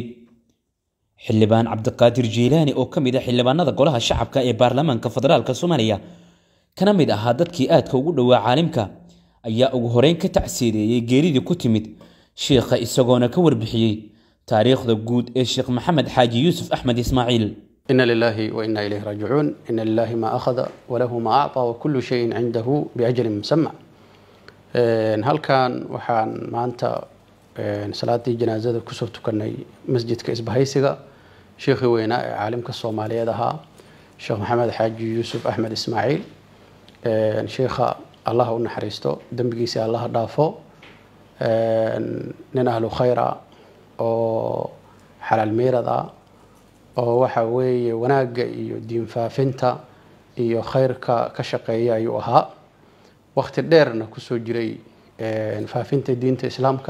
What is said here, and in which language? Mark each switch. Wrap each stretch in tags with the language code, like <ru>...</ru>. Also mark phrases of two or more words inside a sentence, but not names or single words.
<so>xildhibaan Cabdiqaadir Jiilaani oo kamid ah xildhibaanada golaha shacabka ee baarlamaanka federaalka Soomaaliya kana mid ahaa dadkii aadka ugu dhawaa caalimka ayaa ugu horeyn ka tacsiideeyay geeridii ku timid sheekha isagoona ka warbixiyay taariikhda guud ee Sheekh Maxamed Xaaji Yuusuf Axmed Ismaaciil.</so> <ar>إنا لله وإنا إليه راجعون إن لله ما أخذ وله ما أعطى وكل شيء عنده بأجر مسمى.</ar> <so>halkan waxaan maanta salaadii janaasada ku soo tukanay masjidka isbahaysiga sheekhi weynaa ee caalimka Soomaaliyeed ahaa Sheekh Maxamed Xaaji Yuusuf Axmed Ismaaciil. sheekha Allah u naxariisto dambigiisa Allah dhaafo nin ahlu khayra oo xalaal meerada oo waxa weeye wanaaga iyo diin faafinta iyo khayrka ka shaqeeya ayuu ahaa waqti dheerna ku soo jiray faafinta diinta islaamka.</so>